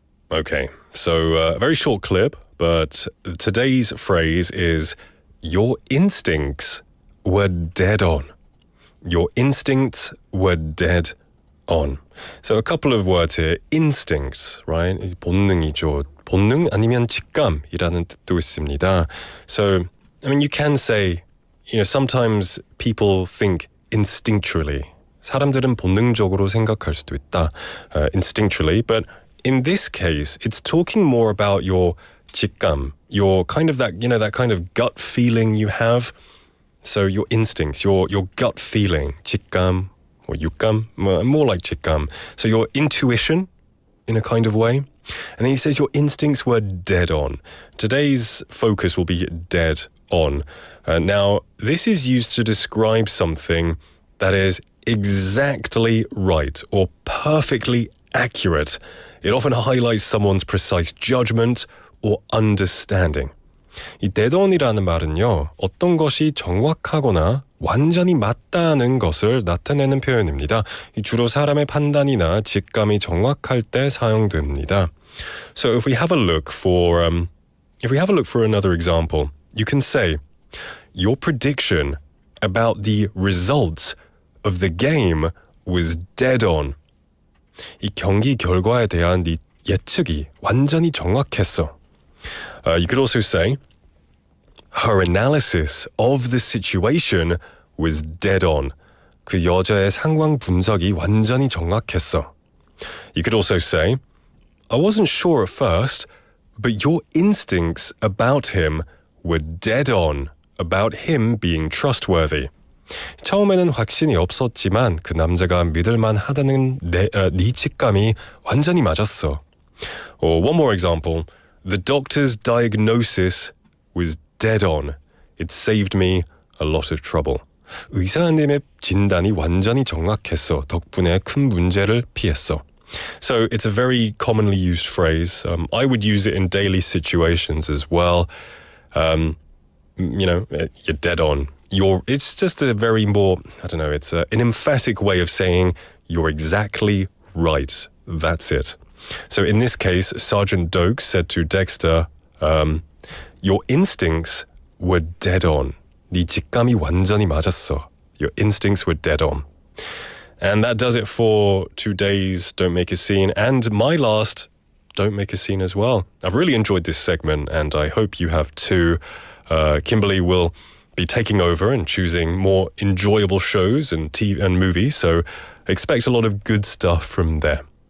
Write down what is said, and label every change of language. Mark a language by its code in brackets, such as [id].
[en] Okay, So a very short clip, but today's phrase is your instincts were dead on. Your instincts were dead on. So a couple of words here. Instinct, right? [ko] 본능이죠. 본능 아니면 직감이라는 뜻도 있습니다. [en] So, I mean, you can say, sometimes people think instinctually. [ko] 사람들은 본능적으로 생각할 수도 있다. [en] Instinctually, but in this case, it's talking more about your 직감, your kind of that, that kind of gut feeling you have. So your instincts, your gut feeling, 직감 or 육감, more like 직감. So your intuition in a kind of way. And then he says your instincts were dead on. Today's focus will be dead on. Now, this is used to describe something that is exactly right or perfectly accurate. It often highlights someone's precise judgment or understanding. [ko] 이 dead on이라는 말은요, 어떤 것이 정확하거나 완전히 맞다는 것을 나타내는 표현입니다. 주로 사람의 판단이나 직감이 정확할 때 사용됩니다. [en] So if we have a look for another example, you can say, your prediction about the results of the game was dead on. [ko] 이 경기 결과에 대한 네 예측이 완전히 정확했어. [en] You could also say, her analysis of the situation was dead on. [ko] 그 여자의 상황 분석이 완전히 정확했어. [en] You could also say, I wasn't sure at first, but your instincts about him were dead on about him being trustworthy. [ko] 처음에는 확신이 없었지만 그 남자가 믿을만 하다는 네 직감이 완전히 맞았어. [en] Or one more example. The doctor's diagnosis was dead on. It saved me a lot of trouble. [ko] 의사님의 진단이 완전히 정확했어. 덕분에 큰 문제를 피했어. [en] So it's a very commonly used phrase. I would use it in daily situations as well. You're dead on. It's just a very more, it's an emphatic way of saying you're exactly right. That's it. So in this case, Sergeant Doak said to Dexter, your instincts were dead on. [ko] 네 직감이 완전히 맞았어. [en] Your instincts were dead on. And that does it for today's Don't Make a Scene and my last Don't Make a Scene as well. I've really enjoyed this segment and I hope you have too. Kimberly will be taking over and choosing more enjoyable shows and TV and movies, so expect a lot of good stuff from there.